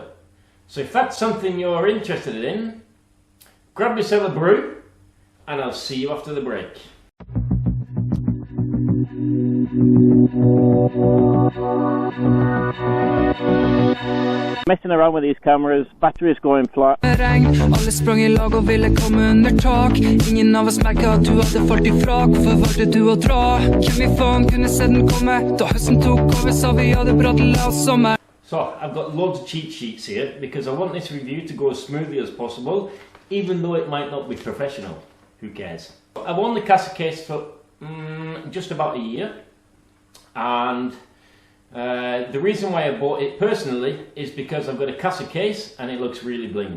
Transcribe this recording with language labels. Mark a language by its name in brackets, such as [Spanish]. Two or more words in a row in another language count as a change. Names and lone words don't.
[English] So if that's something you're interested in, grab yourself a brew and I'll see you after the break. Messing around with these cameras, batteries going flat. [Norwegian] Alle sprang I lag og ville komme under tak. Ingen av oss merket at du hadde falt ifra. Hvorfor valgte du å dra? Hvem I faen kunne se den komme? Da høsten tok over, sa vi hadde bra til last sommer. [English] So I've got loads of cheat sheets here because I want this review to go as smoothly as possible, even though it might not be professional. Who cares? I've owned the Casa case for just about a year, and the reason why I bought it personally is because I've got a Casa case and it looks really bling.